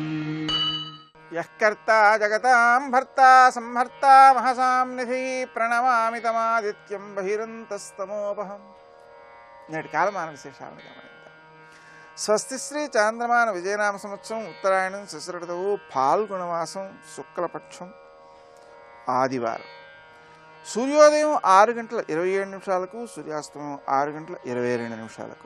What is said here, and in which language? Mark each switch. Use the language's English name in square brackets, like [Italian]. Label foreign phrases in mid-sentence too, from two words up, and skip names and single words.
[Sanskrit] यः कर्ता जगतां भर्ता संहर्ता महसां निधि प्रणमामि तमादित्यं बहिरन्तस्तमोपहम्। [Telugu] నేటి కాలమాన విశేషాలను గమనిద్దాం. స్వస్తి శ్రీ చాంద్రమాన విజయనామ సంవత్సరం ఉత్తరాయణం శశిరతవు ఫాల్గుణమాసం శుక్లపక్షం ఆదివారం. సూర్యోదయం 6:27 సూర్యాస్తమయం 6:22.